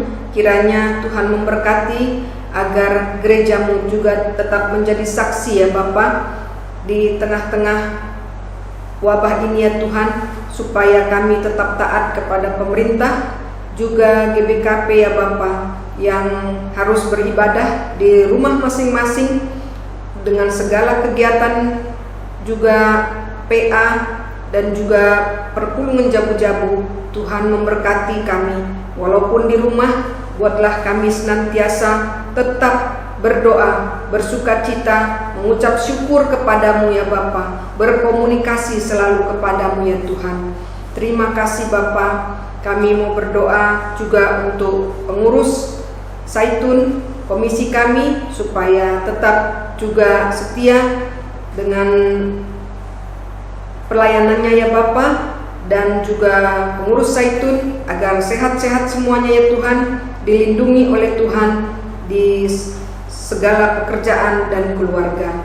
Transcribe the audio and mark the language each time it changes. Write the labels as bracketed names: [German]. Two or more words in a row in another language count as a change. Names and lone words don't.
[Indonesian] Kiranya Tuhan memberkati agar gerejamu juga tetap menjadi saksi ya Bapa di tengah-tengah wabah ini ya Tuhan, supaya kami tetap taat kepada pemerintah, juga GBKP ya Bapa yang harus beribadah di rumah masing-masing dengan segala kegiatan, juga PA dan juga [Batak Karo] perpulungan jabu-jabu. [Indonesian] Tuhan memberkati kami walaupun di rumah, buatlah kami senantiasa tetap berdoa, bersukacita, mengucap syukur kepadamu ya Bapa, berkomunikasi selalu kepadamu ya Tuhan. Terima kasih Bapa. Kami mau berdoa juga untuk pengurus Zaitun, komisi kami, supaya tetap juga setia dengan pelayanannya ya Bapa, dan juga pengurus Zaitun agar sehat-sehat semuanya ya Tuhan, dilindungi oleh Tuhan di segala pekerjaan dan keluarga.